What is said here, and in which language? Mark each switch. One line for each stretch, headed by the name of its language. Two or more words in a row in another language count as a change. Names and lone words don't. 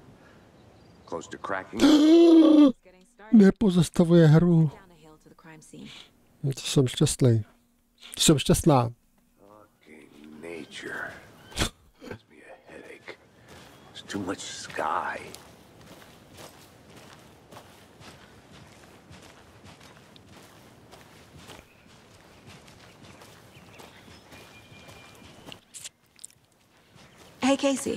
English: Close to cracking.
Czech: Nepozastavuje hru. To jsem šťastný. Jsem šťastná.
English: Fucking nature. Gives me a headache. There's too much sky. Hey, Casey.